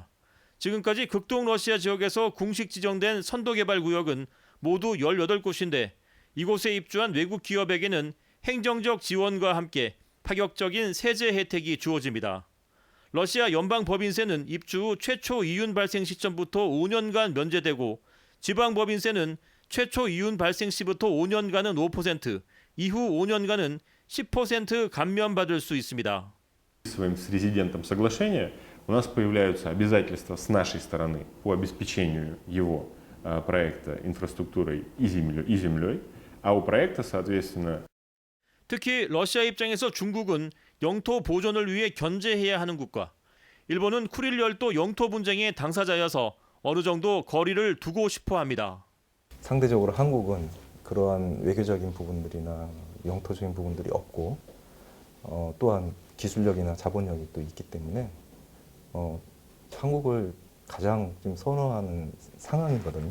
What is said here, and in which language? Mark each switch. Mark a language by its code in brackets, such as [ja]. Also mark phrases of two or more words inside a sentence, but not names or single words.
[ko] 지금까지 극동 러시아 지역에서 공식 지정된 선도개발구역은 모두 18곳인데 이곳에 입주한 외국 기업에게는 행정적 지원과 함께 파격적인 세제 혜택이 주어집니다. 러시아 연방법인세는 입주 후 최초 이윤 발생 시점부터 5년간 면제되고 지방법인세는 최초 이윤 발생 시부터 5년간은 5%, 이후 5년간은 10% 감면받을 수 있습니다. [ru] Своим с резидентом соглашения у нас появляются обязательства с нашей стороны по обеспечению его проекта инфраструктурой и землей, а у проекта, соответственно, [ko] 특히 러시아 입장에서 중국은 영토 보존을 위해 견제해야 하는 국가, 일본은 쿠릴 열도 영토 분쟁의 당사자여서 어느 정도 거리를 두고 싶어 합니다. 상대적으로 한국은 그러한 외교적인 부분들이나 영토적인 부분들이 없고 또한 기술력이나 자본력이 또 있기 때문에 한국을 가장 좀 선호하는 상황이거든요.